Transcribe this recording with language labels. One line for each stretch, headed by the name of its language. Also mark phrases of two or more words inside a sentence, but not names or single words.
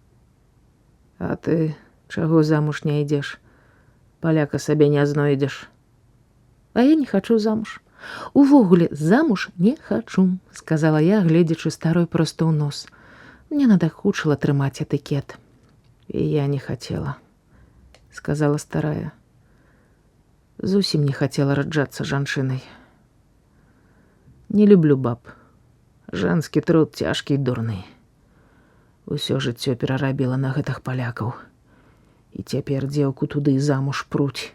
Belarusian: А ты чаго замуж не ідзеш? Паляка сабе не знойдзеш. А я не хачу замуж. Увогуле замуж не хачу, сказала я, гледзячы старой проста ў нос.
Russian: Мне надокучило
Belarusian: трымаць этыкет.
Russian: И я не хотела, сказала старая.
Belarusian: Зусім не хотела раджацца жанчынай. Не люблю баб. Жанскі труд цяжкі і дурны. Усё жыццё перарабіла на гэтых палякаў. І цяпер дзеўку туды замуж пруць.